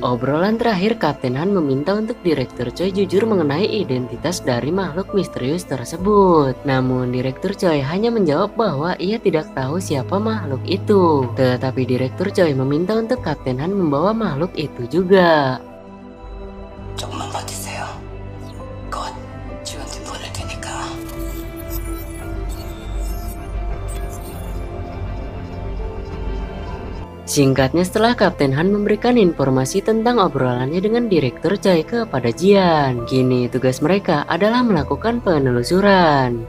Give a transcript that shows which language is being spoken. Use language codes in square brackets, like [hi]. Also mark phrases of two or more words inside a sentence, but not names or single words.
[id] Obrolan terakhir, Kapten Han meminta untuk Direktur Choi jujur mengenai identitas dari makhluk misterius tersebut. Namun Direktur Choi hanya menjawab bahwa ia tidak tahu siapa makhluk itu. Tetapi Direktur Choi meminta untuk Kapten Han membawa makhluk itu juga. [ko] 조금만 버티세요. 곧 지원팀 보낼 테니까. [id] Singkatnya, setelah Kapten Han memberikan informasi tentang obrolannya dengan Direktur Choi kepada Jian, kini tugas mereka adalah melakukan penelusuran.